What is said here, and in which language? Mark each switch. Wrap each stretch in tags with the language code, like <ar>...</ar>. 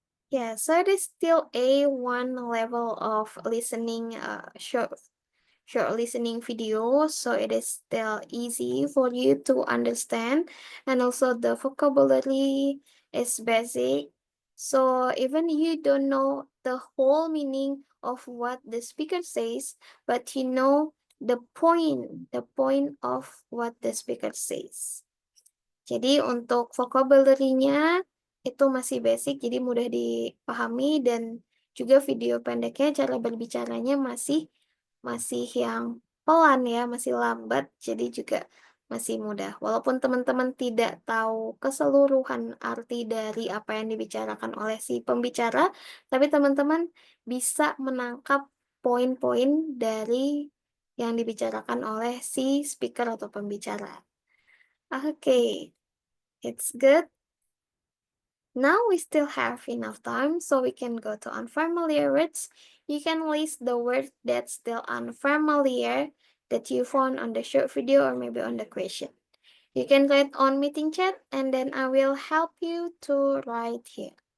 <en>Yeah, so it is still A1 level of listening, short listening video, so it is still easy for you to understand, and also the vocabulary is basic, so even you don't know the whole meaning of what the speaker says, but you know the point of what the speaker says.</en> <id>Jadi untuk vocabulary-nya itu masih basic, jadi mudah dipahami, dan juga video pendeknya cara berbicaranya masih yang pelan ya, masih lambat, jadi juga masih mudah. Walaupun teman-teman tidak tahu keseluruhan arti dari apa yang dibicarakan oleh si pembicara, tapi teman-teman bisa menangkap poin-poin dari yang dibicarakan oleh si speaker atau pembicara.</id> <en>Oke. It's good. Now we still have enough time, so we can go to unfamiliar words. You can list the word that's still unfamiliar that you found on the short video or maybe on the question. You can write on meeting chat, and then I will help you to write here.</en>